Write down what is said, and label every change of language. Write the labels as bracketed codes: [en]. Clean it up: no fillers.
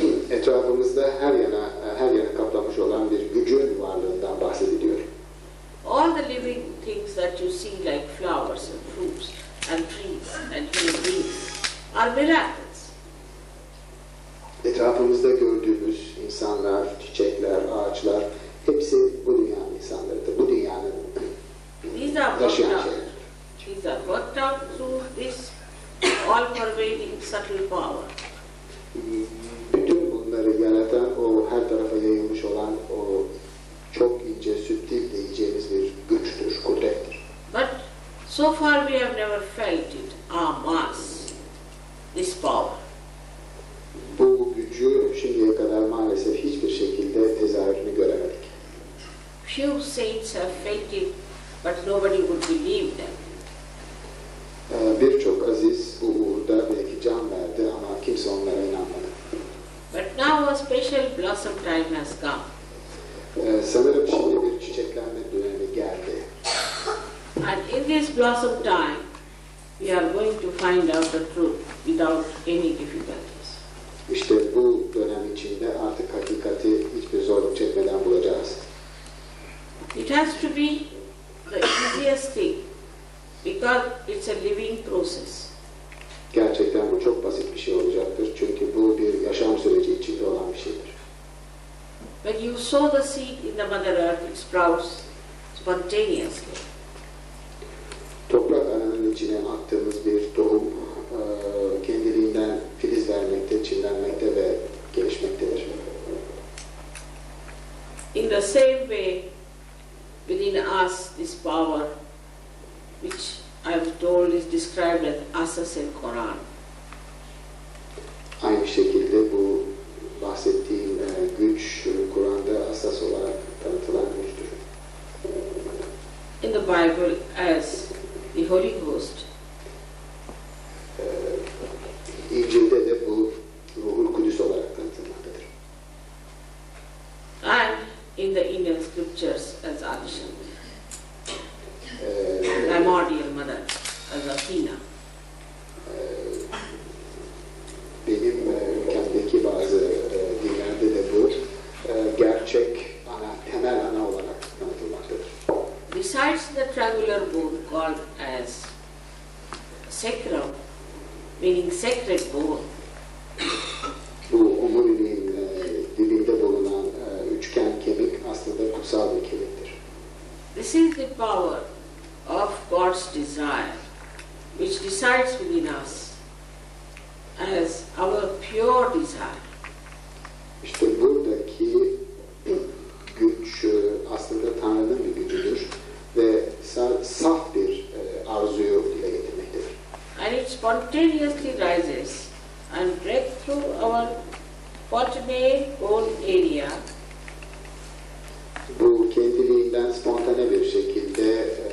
[tr] Etrafımızda her yana kaplamış olan bir gücün varlığından bahsediliyor. [en] All the living things that you see like flowers and fruits and trees and human beings are miracles. [tr] Etrafımızda gördüğümüz insanlar, çiçekler, ağaçlar hepsi bu dünyanın insanlarıdır. Bu dünyanın taşıyan şeyler. [en] These are worked out through this all-pervading subtle power. [tr] Bütün bunları yaratan, o her tarafa yayılmış olan o çok ince, süttil diyeceğimiz bir güçtür, kudrettir. [en] But so far we have never felt it, our mass, this power. [tr] Bu gücü şimdiye kadar maalesef hiçbir şekilde tezahürünü göremedik. [en] Few saints have felt it, but nobody would believe them. [tr] Birçok aziz bu uğurda belki can verdi ama kimse onlara inanmadı. [en] But now a special blossom time has come. [tr] Sanırım şimdi bir çiçeklenme dönemi geldi. [en] And in this blossom time, we are going to find out the truth without any difficulties. [tr] İşte bu dönem içinde artık hakikati hiçbir zorluk çekmeden bulacağız. [en] It has to be the easiest thing because it's a living process. [tr] Gerçekten bu çok basit bir şey olacaktır. Çünkü bu bir yaşam süreci içinde olan bir şeydir. [en] When you sow the seed in the Mother Earth, it sprouts spontaneously. [tr] Toprak ananın içine attığımız bir tohum kendiliğinden filiz vermekte, çimlenmekte ve gelişmektedir. [en] In the same way, within us, this power, which I am told is described as asas in Quran. [tr] Aynı şekilde bu bahsettiğim güç Kur'an'da asas olarak tanıtılan güçtür. [en] In the Bible as the Holy Ghost. [tr] İncil'de de bu Ruhul Kudüs olarak tanıtılmaktadır. [en] And in the Indian scriptures as Adishan. Primordial Mother as Athena. [tr] Benim ülkemdeki bazı dinlerde de bu gerçek ana, temel ana olarak tanıtılmaktadır. [en] Besides the triangular bone called as sacrum, meaning sacred bone, [tr] Bu omuriliğin dibinde bulunan üçgen kemik aslında kutsal bir kemiktir. [en] this is the power of God's desire, which resides within us as our pure desire. [tr] İşte buradaki güç aslında Tanrı'nın bir gücüdür ve saf bir arzuyu dile getirmektedir. [en] And it spontaneously rises and breaks through our spontaneous bone area [tr] Bu kendiliğinden spontane bir şekilde